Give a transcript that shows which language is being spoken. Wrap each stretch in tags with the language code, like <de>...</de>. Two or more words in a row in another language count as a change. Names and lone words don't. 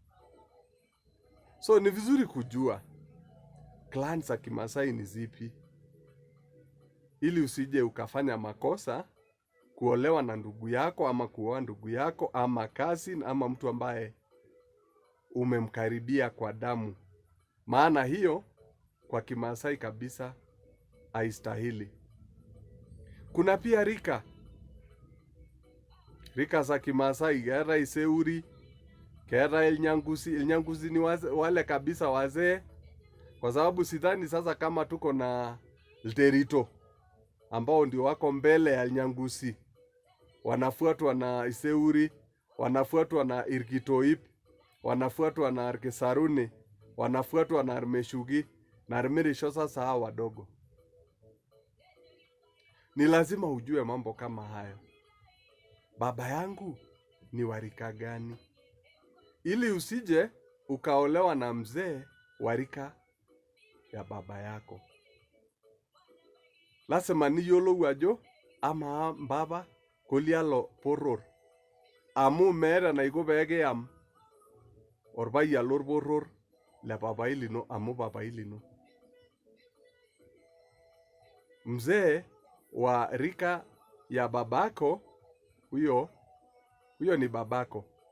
<sw>So ni vizuri kujua clan za Kimasai ni zipi, ili usije ukafanya makosa kuolewa na ndugu yako ama kuoa ndugu yako ama cousin ama mtu ambaye umemkaribia kwa damu. Maana hiyo kwa Kimasai kabisa haistahili. Kuna pia rika za Kimasai, kera Iseuri, kera Ilnyangusi. Ilnyangusi ni wale kabisa wazee, kwa sababu sidhani sasa kama tuko na Lterito ambao ndio wako mbele ya Ilnyangusi. Wanafuatwa na Iseuri, wanafuatwa na Irkitoip, wanafuatwa na Arkesaruni, wanafuatwa na Armeshugi na Armerisho. Sasa hawa wadogo, ni lazima ujue mambo kama hayo. Baba yangu ni warika gani, ili usije ukaolewa na mzee warika ya baba yako.</sw> <mas>Lazima niyolo wajo ama baba kolialo poror amu mera na iko bege am orbaya lor poror la baba ilino amu baba ilino.</mas> <sw>Mzee wa rika ya babako huyo ni babako.</sw>